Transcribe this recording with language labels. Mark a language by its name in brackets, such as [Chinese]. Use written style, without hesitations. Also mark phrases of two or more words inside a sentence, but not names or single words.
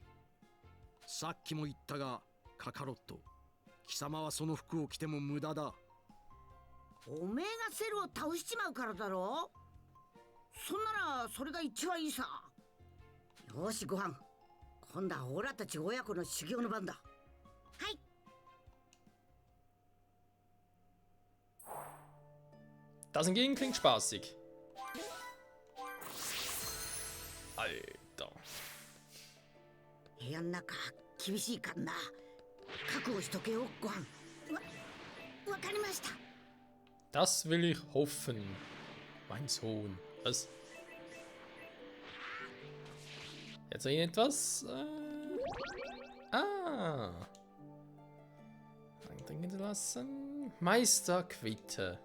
[Japanese] さっきも言ったがカカロット、貴様はその服を着ても無駄だ。おめえがセルを倒しちまうからだろ。そんならそれが一番いいさ。よし、ご飯。今度はオラたち親子の修行の番だ。はい。 [German] Das hingegen klingt spaßig. Alter. [Japanese] 部屋の中厳しいからな。覚悟しとけよ、ご飯。わかりました。 [German] Das will ich hoffen. Mein Sohn. Was? Jetzt irgendetwas? Trinken lassen. Meisterquitte.